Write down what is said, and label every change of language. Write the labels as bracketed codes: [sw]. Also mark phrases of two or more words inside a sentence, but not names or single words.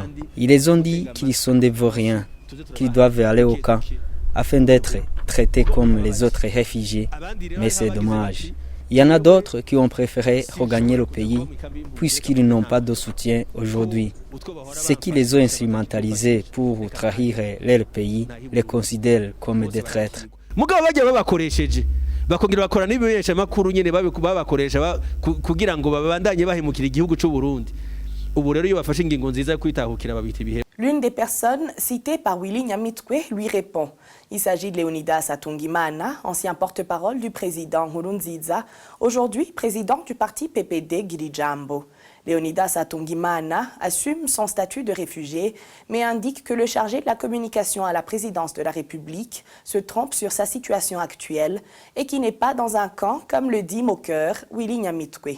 [fr] Ils les ont dit qu'ils sont des vauriens, qu'ils doivent aller au camp afin d'être traités comme les autres réfugiés. Mais c'est dommage. Il y en a d'autres qui ont préféré regagner le pays puisqu'ils n'ont pas de soutien aujourd'hui. Ceux qui les ont instrumentalisés pour trahir leur pays les considèrent comme des traîtres. [rn] Bakongera bakora n'ibibesha makuru nyene babakoresha kugira ngo babandanye bahemukira igihugu cy'u Burundi. Ubu rero iyo bafashe ingingo nziza yo kwitahukira babita ibihe. [fr] L'une des personnes citées par Willy Nyamitwe lui répond. Il s'agit de Leonidas Atungimana, ancien porte-parole du président Nkurunziza, aujourd'hui président du parti PPD Girijambo. Leonidas Atungimana assume son statut de réfugié, mais indique que le chargé de la communication à la présidence de la République se trompe sur sa situation actuelle et qu'il n'est pas dans un camp, comme le dit moqueur Willy Nyamitwe.